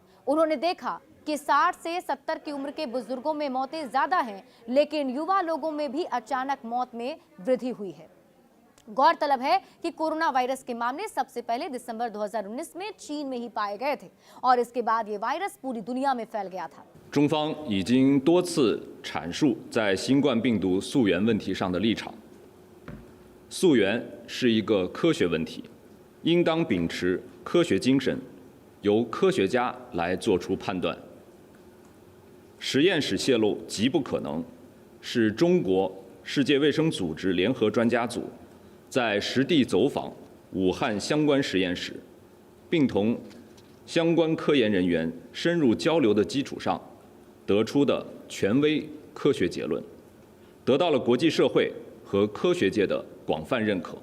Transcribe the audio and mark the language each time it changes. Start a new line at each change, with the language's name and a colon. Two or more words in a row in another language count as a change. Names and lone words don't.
Hindi: उन्होंने देखा कि 60 से 70 की उम्र के बुजुर्गों में मौतें ज्यादा हैं, लेकिन युवा लोगों में भी अचानक मौत में वृद्धि हुई है। गौरतलब है कि कोरोना वायरस के मामले सबसे पहले दिसंबर 2019 में चीन में ही पाए गए थे और इसके बाद ये वायरस पूरी दुनिया में फैल गया था।
Chinese: 中方已经多次阐述在新冠病毒溯源问题上的立场。溯源是一个科学问题，应当秉持科学精神，由科学家来做出判断。实验室泄露极不可能，是中国世界卫生组织联合专家组在实地走访武汉相关实验室，并同相关科研人员深入交流的基础上得出的权威科学结论，得到了国际社会和科学界的广泛认可。